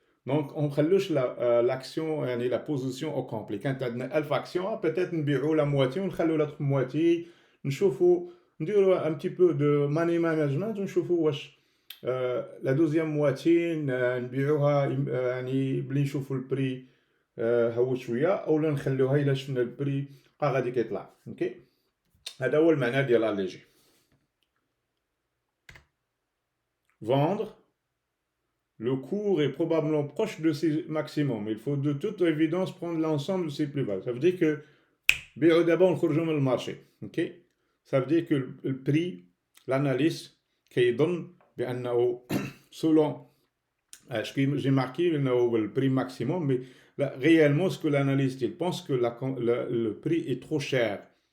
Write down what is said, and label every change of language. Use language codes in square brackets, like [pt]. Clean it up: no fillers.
[fr] Donc, on [ar] خلوش [fr] l'action, يعني la position au complet. [ar] كانت عندنا [fr] 1000 actions, peut-être [ar] نبيعوا [fr] la moitié [ar] ونخلوا [fr] l'autre moitié. [ar] نشوفوا نديروا [fr] un petit peu de money management [ar] ونشوفوا واش [fr] la deuxième moitié [ar] نبيعوها يعني بلي نشوفوا البري هو شويه اولا نخلوها الا شفنا البري بقى غادي كيطلع. اوكي, هذا هو المعنى ديال اليجي. [fr] Vendre. Le cours est probablement proche de ses maximums. Il faut de toute évidence prendre l'ensemble de ses plus-values. Ça veut dire que [ar] بيعوا دابا ونخرجوا من المارشي. [fr] اوكي, ça veut dire que le prix, l'analyse [ar] كيظن بانه [fr] selon ce que j'ai marqué [ar] انه [fr] le prix maximum, mais là, réellement ce que l'analyste il pense que le prix est trop cher.